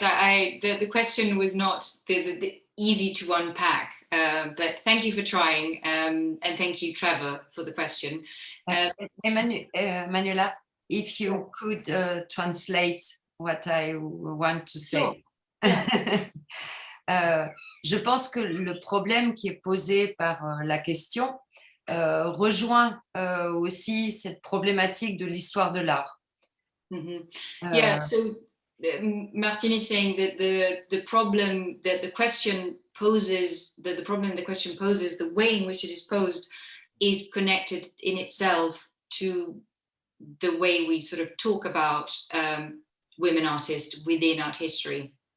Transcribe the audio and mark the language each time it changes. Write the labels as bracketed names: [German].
[English] The question was not the easy to unpack, but thank you for trying, and thank you, Trevor, for the question. Emanuela, if you could translate what I want to say. Sure. [French] Je pense que le problème qui est posé par la question rejoint aussi cette problématique de l'histoire de l'art. [English] Yeah, so Martine is saying that the problem that the question poses, that the problem the question poses, the way in which it is posed, is connected in itself to the way we sort of talk about women artists within art history.